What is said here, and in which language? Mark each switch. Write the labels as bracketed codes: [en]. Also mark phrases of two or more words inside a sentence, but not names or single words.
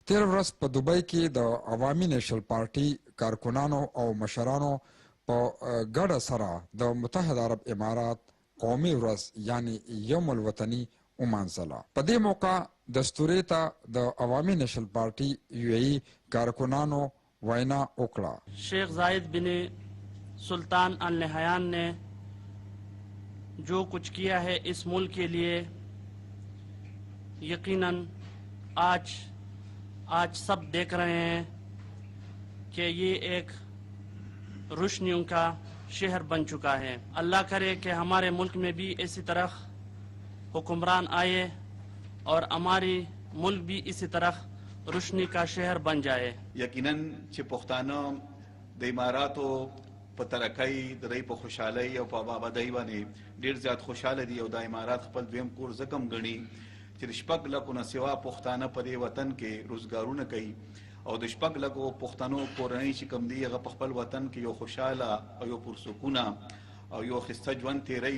[ps] تیر ورځ په دوبۍ کې د عوامي نیشنل پارټي کارکنانو او مشرانو په ګډه سره د متحده عرب امارات قومي ورځ یعنی یوم الوطني ومانځله. په دې موقع دستوري ته د عوامي نیشنل پارټي UAE کارکنانو وینا وکړه. [ur] شیخ زاید بن سلطان النہیان نے جو کچھ کیا ہے اس ملک کے لیے یقیناً آج سب دیکھ رہے ہیں کہ یہ ایک روشنیوں کا شہر بن چکا ہے. اللہ کرے کہ ہمارے ملک میں بھی اسی طرح حکمران آئے اور ہماری ملک بھی اسی طرح روشنی کا شہر بن جائے. [ps] यकीनन چې پښتانه د اماراتو په ترقۍ د دوی په خوشحالۍ او په آبادۍ باندې ډېر زیات خوشحاله دي او د امارات خپل دویم کور ځکه هم ګڼي چې د 6 لکو نه سوا پښتانه په دې وطن کې روزګارونه کوي او د 6 لکو پښتنو کورنۍ چې کوم دي هغه په خپل وطن کې یو خوشحاله او یو پرسکونه او یو ښایسته ژوند تېروي.